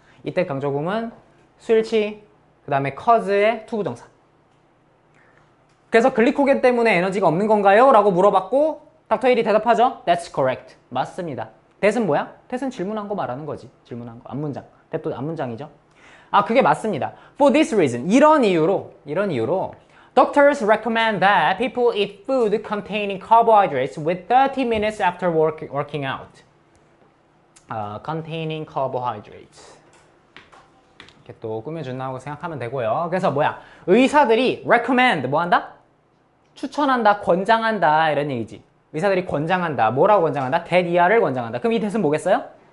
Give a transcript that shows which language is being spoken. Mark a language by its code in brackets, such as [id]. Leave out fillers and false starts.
[ko] 이때 강조구문 수일치, 그 다음에 cause의 투부정사. 그래서 글리코겐 때문에 에너지가 없는 건가요? 라고 물어봤고 닥터 힐이 대답하죠. [en] That's correct. [ko] 맞습니다. that은 뭐야? that은 질문한 거 말하는 거지. 질문한 거. 앞문장. that도 앞문장이죠. 아, 그게 맞습니다. [en] For this reason. [ko] 이런 이유로 [en] Doctors recommend that people eat food containing carbohydrates with 30 minutes after working out. Containing carbohydrates. [ko] 이렇게 또 꾸며준다고 생각하면 되고요. 그래서 뭐야? 의사들이 recommend 뭐 한다? 추천한다, 권장한다 이런 얘기지. 의사들이 권장한다. 뭐라고 권장한다? that 이하를 권장한다. 그럼 이 that은 뭐겠어요?